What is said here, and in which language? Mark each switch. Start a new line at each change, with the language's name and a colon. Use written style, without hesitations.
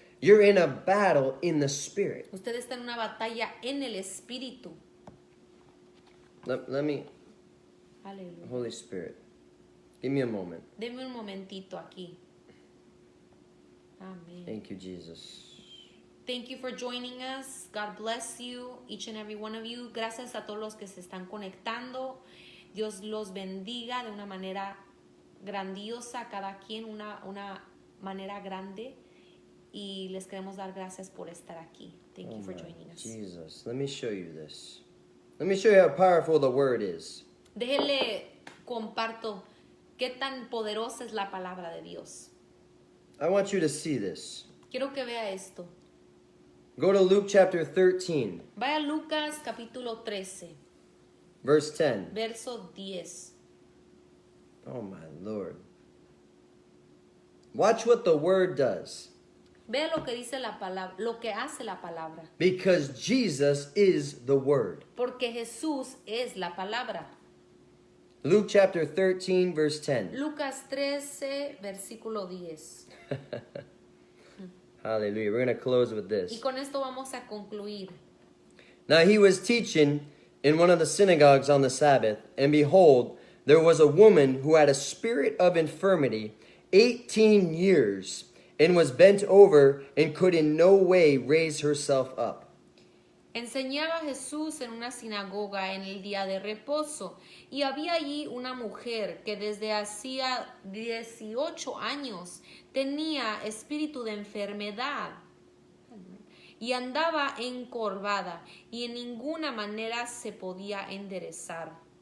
English: You're in a battle in the spirit.
Spanish: Usted está en una batalla en el espíritu.
English: Let me,
Spanish: Aleluya.
English: Holy Spirit, give me a moment.
Spanish: Deme un momentito aquí. Amén.
English: Thank you, Jesus. Thank you for joining us. God bless you, each and every one of you.
Spanish: Gracias a todos los que se están conectando. Dios los bendiga de una manera grandiosa, cada quien una manera grande. Y les queremos dar gracias por estar aquí.
English: Thank you for joining us. Jesus, let me show you this. Let me show you how powerful the word is.
Spanish: Déjele comparto qué tan poderosa es la palabra de Dios.
English: I want you to see this.
Spanish: Quiero que vea esto.
English: Go to Luke chapter 13,
Spanish: Vaya a Lucas capítulo 13,
English: verse 10.
Spanish: verso 10.
English: Oh my Lord. Watch what the word does.
Spanish: Vea lo que dice la palabra, lo que hace la palabra.
English: Because Jesus is the word.
Spanish: Porque Jesús es la palabra.
English: Luke chapter 13, verse 10.
Spanish: Lucas 13, versículo 10.
English: Hallelujah. We're going to close with
Spanish: Y
English: this.
Spanish: con esto vamos a concluir.
English: Now he was teaching in one of the synagogues on the Sabbath, and behold, there was a woman who had a spirit of infirmity 18 years, and was bent over and could in no way raise herself up.
Spanish: Enseñaba Jesús en una sinagoga en el día de reposo, y había allí una mujer que desde hacía 18 años tenía espíritu de enfermedad y andaba encorvada y en ninguna manera se podía enderezar.